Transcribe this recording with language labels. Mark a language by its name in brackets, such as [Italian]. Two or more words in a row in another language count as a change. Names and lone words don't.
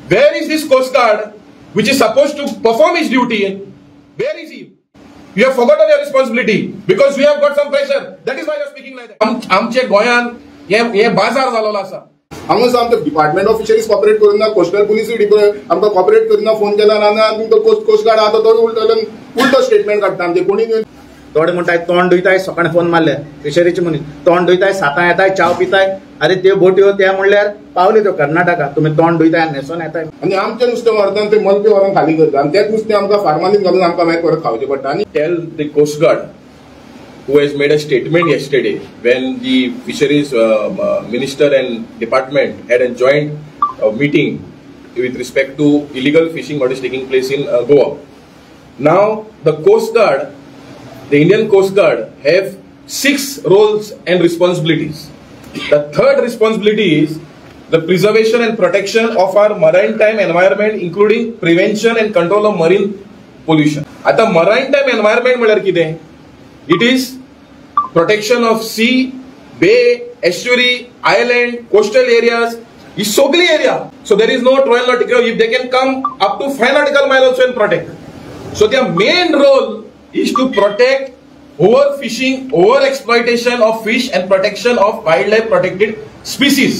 [English] Where is this Coast Guard which is supposed to perform its duty? Where is he? You have forgotten your responsibility because we have got some pressure. That is why you are speaking like that. [Konkani] आमचे गोयान ये बाजार जालोला आसा. हांगा आमच्या [English] department of fisheries [Konkani] कॉपरेट करिना, कोस्टल पुलिसूय आमकां कॉपरेट करिना, फोन केला आनी तो कोस्ट गार्ड आहा तो उलटो स्टेटमेंट काडटा. आमचे कोणी थोडे म्हणटाय तोंड धुयताय, सकाळी फोन मारले फिशरीचे मनीस तोंड धुयताय, 7 येताय, चाव पिताय. अरे ते बोट्यो त्या म्हणल्यार पावले तो कर्नाटका, तुम्ही तोंड धुयताय न्हेसोन येताय. आनी आमचे नुस्तें व्हरता ते मलपे व्हरून खाली करता आनी तेच नुस्तें आमकां फार्मासीन घालून आमकां मागीर परत खावचें पडटा. आनी [English] tell the Coast Guard who has made a statement yesterday when the fisheries minister and department had a joint meeting with respect to illegal fishing what is taking place in Goa. Now the Coast Guard, the Indian Coast Guard have 6 roles and responsibilities. The third responsibility is the preservation and protection of our maritime environment, including prevention and control of marine pollution. [Konkani] आता [English] maritime environment [Konkani] म्हळ्यार कितें? [English] It is protection of sea, bay, estuary, island, coastal areas. It's sogli area. So there is no 12 nautical. If they can come up to 5 nautical miles also and protect. So their main role is to protect overfishing, overexploitation of fish and protection of wildlife protected species.